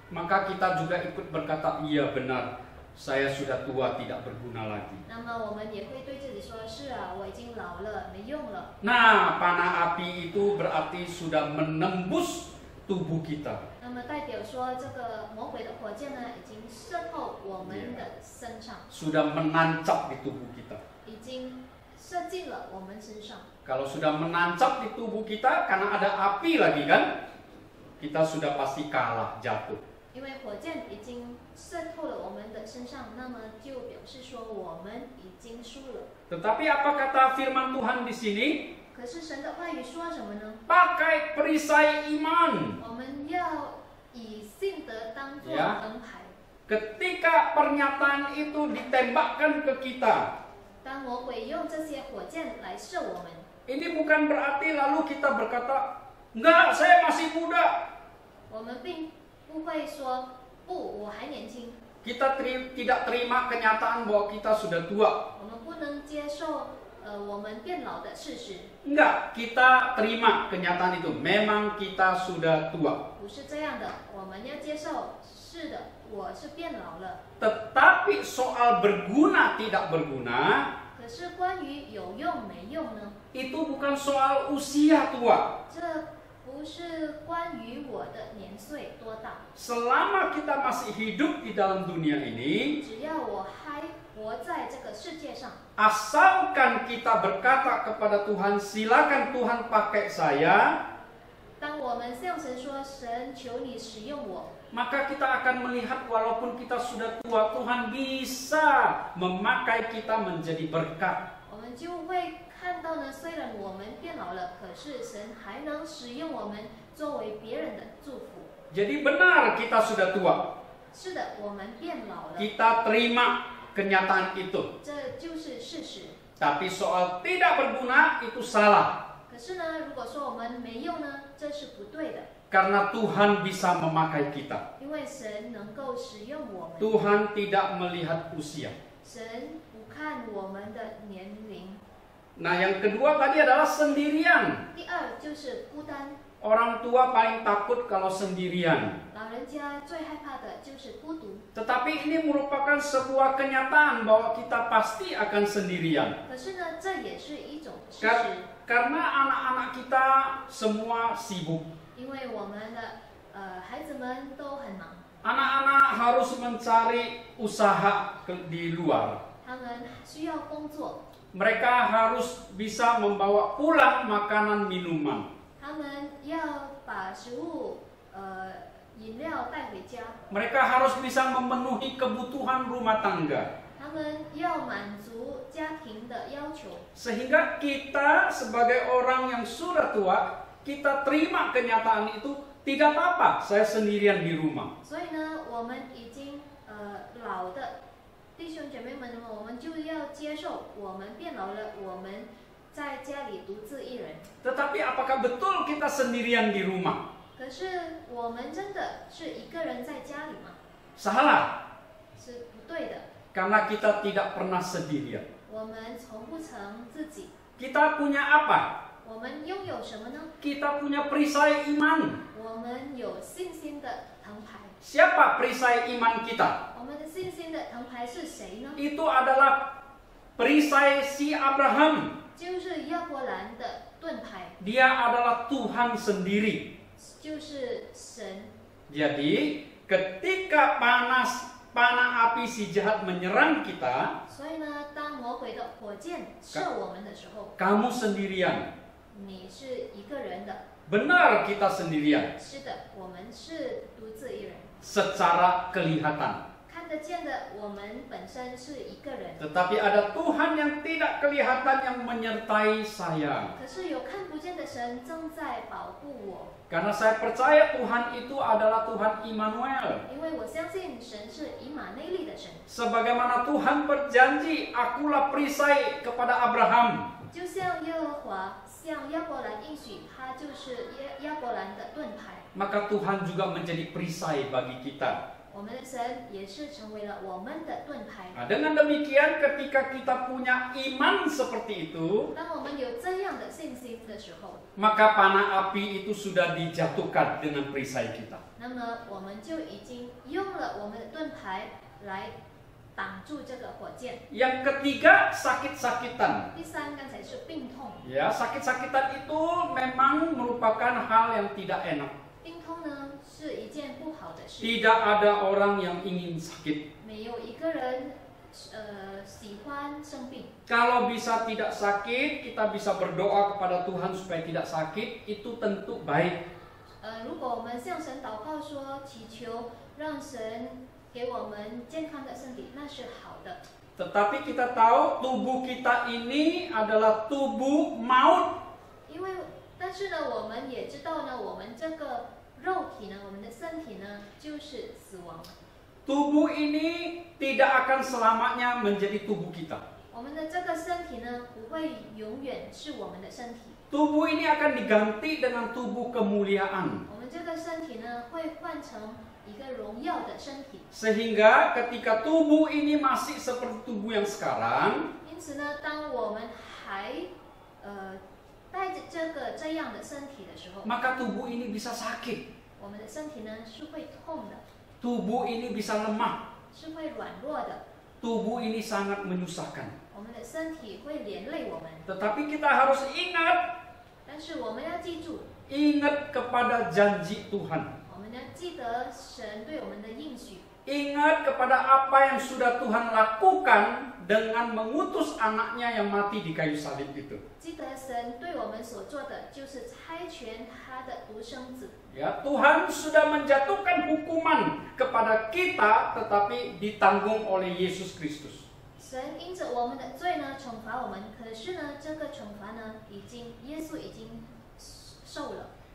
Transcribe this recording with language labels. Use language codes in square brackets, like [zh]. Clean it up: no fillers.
[id] maka kita juga ikut berkata, iya benar, saya sudah tua, tidak berguna lagi. [zh] 那么我们也会对自己说：是啊，我已经老了，没用了。 [id] Nah, panah api itu berarti sudah menembus tubuh kita. [zh] 那么代表说，这个魔鬼的火箭呢，已经射透我们的身上， [id] Sudah menancap di tubuh kita. [zh] 已经射进了我们身上。 [id] Kalau sudah menancap di tubuh kita, karena ada api lagi kan, kita sudah pasti kalah, jatuh. [zh] 因为火箭已经渗透了我们的身上，那么就表示说我们已经输了。 [id] Tetapi apa kata firman Tuhan di sini? [zh] 可是神的话语说什么呢？ [id] Pakai perisai iman. [zh] 我们要以信德当作 [id] Ya. [zh] 盾牌。 [id] Ketika pernyataan itu ditembakkan ke kita, [zh] 当魔鬼用这些火箭来射我们， [id] ini bukan berarti lalu kita berkata, enggak, saya masih muda. [zh] 我们并不会说不，我还年轻。 [id] Kita tidak terima kenyataan bahwa kita sudah tua. [zh] 我们不能接受我们变老的事实。 [id] Enggak, kita terima kenyataan itu. Memang kita sudah tua. [zh] 不是这样的，我们要接受，是的，我是变老了。 [id] Tetapi soal berguna tidak berguna, [zh] 可是关于有用没用呢？ [id] itu bukan soal usia tua. [zh] 这不是关于我的年岁多大。 [id] Selama kita masih hidup di dalam dunia ini, [zh] 只要我还活在这个世界上， [id] asalkan kita berkata kepada Tuhan, silakan Tuhan pakai saya, [zh] 当我们向神说：“神，求你使用我。” [id] maka kita akan melihat walaupun kita sudah tua, Tuhan bisa memakai kita menjadi berkat. [zh] 我们就会看到呢，虽然我们变老了，可是神还能使用我们作为别人的祝福。 [id] Jadi benar kita sudah tua. [zh] 是的，我们变老了， [id] Kita terima kenyataan itu. [zh] 这就是事实。 [id] Tapi soal tidak berguna itu salah. [zh] 可是呢，如果说我们没用呢，这是不对的， [id] Karena Tuhan bisa memakai kita. [zh] 因为神能够使用我们。 [id] Tuhan tidak melihat usia. [zh] 神不看我们的年龄。 [id] Nah, yang kedua tadi adalah sendirian. [zh] 第二就是孤单， [id] Orang tua paling takut kalau sendirian. [zh] 老人家最害怕的就是孤独。 [id] Tetapi ini merupakan sebuah kenyataan bahwa kita pasti akan sendirian. [zh] 可是呢，这也是一种事实， [id] Karena anak-anak kita semua sibuk. [zh] 因为我们的孩子们都很忙， [id] Anak-anak harus mencari usaha di luar. [zh] 他们需要工作， [id] Mereka harus bisa membawa pulang makanan minuman. [zh] 他们要把食物、饮料带回家， [id] Mereka harus bisa memenuhi kebutuhan rumah tangga. [zh] 他们要满足家庭的要求。 [id] Sehingga kita sebagai orang yang sudah tua, kita terima kenyataan itu, tidak apa-apa, saya sendirian di rumah. [zh] 所以呢，我们已经老的弟兄姐妹们呢，我们就要接受，我们变老了，我们在家里独自一人。 [id] Tetapi apakah betul kita sendirian di rumah? [zh] 可是我们真的是一个人在家里吗？ [id] Salah, [zh] 是不对的。 [id] karena kita tidak pernah sendirian. [zh] 我们从不曾自己。 [id] Kita punya apa? [zh] 我们拥有什么呢？ [id] Kita punya perisai iman. [zh] 我们有信心的藤牌。 [id] Siapa perisai iman kita? [zh] 我们的信心的藤牌是谁呢？ [id] Itu adalah perisai si Abraham. [zh] 就是亚伯兰的盾牌， [id] Dia adalah Tuhan sendiri. [zh] 就是神。 [id] Jadi, ketika panah api si jahat menyerang kita, [zh] 所以呢，当魔鬼的火箭射我们的时候， [id] kamu sendirian. [zh] 你是一个人的。 [id] Benar kita sendirian. [zh] 是的，我们是独自一人。 [id] Secara kelihatan. [zh] 看得见的，我们本身是一个人。 [id] Tetapi ada Tuhan yang tidak kelihatan yang menyertai saya. [zh] 可是有看不见的神正在保护我， [id] Karena saya percaya Tuhan itu adalah Tuhan Immanuel. [zh] 因为我相信神是以马内利的神。 [id] Sebagaimana Tuhan berjanji, akulah perisai kepada Abraham. [zh] 就像耶和华向亚伯兰应许，他就是亚伯兰的盾牌。 [id] Maka Tuhan juga menjadi perisai bagi kita. [zh] 我们的神也是成为了我们的盾牌。 [id] Nah, dengan demikian ketika kita punya iman seperti itu, [zh] 当我们有这样的信心的时候， [id] maka panah api itu sudah dijatuhkan dengan perisai kita. [zh] 那么我们就已经用了我们的盾牌来挡住这个火箭。 [id] Yang ketiga, sakit-sakitan. [zh] 第三，刚才是病痛。 [id] Ya, sakit-sakitan itu memang merupakan hal yang tidak enak. [zh] 病痛呢是一件不好的事， [id] Tidak ada orang yang ingin sakit. [zh] 没有一个人喜欢生病。 [id] Kalau bisa tidak sakit, kita bisa berdoa kepada Tuhan supaya tidak sakit, itu tentu baik. [zh] 如果我们向神祷告说，祈求让神给我们健康的身体，那是好的。 [id] Tetapi kita tahu tubuh kita ini adalah tubuh maut. [zh] 因为，但是呢，我们也知道呢，我们这个肉体呢，我们的身体呢，就是死亡。 [id] Tubuh ini tidak akan selamanya menjadi tubuh kita. [zh] 我们的这个身体呢，不会永远是我们的身体。 [id] Tubuh ini akan diganti dengan tubuh kemuliaan. [zh] 我们这个身体呢，会换成一个荣耀的身体。 [id] Sehingga ketika tubuh ini masih seperti tubuh yang sekarang, [zh] 因此呢，当我们还带着这样的身体的时候， [id] maka tubuh ini bisa sakit. [zh] 我们的身体呢是会痛的， [id] Tubuh ini bisa lemah. [zh] 是会软弱的， [id] Tubuh ini sangat menyusahkan. [zh] 我们的身体会连累我们。 [id] Tetapi kita harus ingat, [zh] 但是我们要记住， [id] ingat kepada janji Tuhan. [zh] 我们要记得神对我们的应许， [id] Ingat kepada apa yang sudah Tuhan lakukan dengan mengutus anaknya yang mati di kayu salib itu. [zh] 记得神对我们所做的就是差遣他的独生子。 [id] Ya, Tuhan sudah menjatuhkan hukuman kepada kita, tetapi ditanggung oleh Yesus Kristus. [zh] 神因着我们的罪呢惩罚我们，可是呢这个惩罚呢耶稣已经受了。